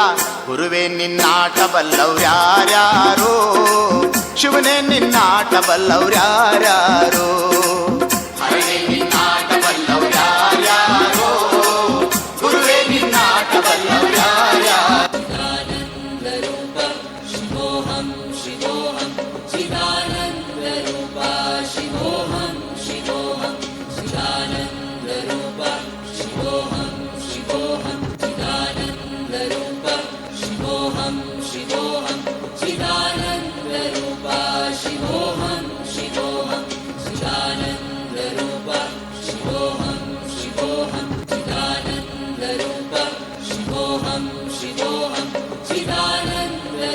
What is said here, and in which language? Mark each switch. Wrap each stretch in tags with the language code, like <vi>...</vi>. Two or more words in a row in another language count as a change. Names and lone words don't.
<kn>ಗುರುವೇ ನಿನ್ನಾಟ ಬಲ್ಲವ್ರ್ಯಾರ್ಯಾರೋ, ಶಿವನೇ ನಿನ್ನಾಟ ಬಲ್ಲವ್ರ್ಯಾರ್ಯಾರೋ. ಹರನೇ ನಿನ್ನಾಟ ಬಲ್ಲವ್ರ್ಯಾರ್ಯಾರೋ, ಗುರುವೇ ನಿನ್ನಾಟ ಬಲ್ಲವ್ರ್ಯಾರ್ಯಾರೋ.</kn> <sa>ಚಿದಾನಂದ ರೂಪ ಶಿವೋಹಂ ಶಿವೋಹಂ, ಚಿದಾನಂದ ರೂಪ ಶಿವೋಹಂ ಶಿವೋಹಂ, ಚಿದಾನಂದ ರೂಪ ಶಿವೋಹಂ ಶಿವೋಹಂ, ಚಿದಾನಂದ ರೂಪ ಶಿವೋಹಂ ಶಿವೋಹಂ, ಚಿದಾನಂದ ರೂಪ ಶಿವೋಹಂ ಶಿವೋಹಂ, ಚಿದಾನಂದ ರೂಪ ಶಿವೋಹಂ ಶಿವೋಹಂ, ಚಿದಾನಂದ ರೂಪ ಶಿವೋಹಂ ಶಿವೋಹಂ, ಚಿದಾನಂದ</sa>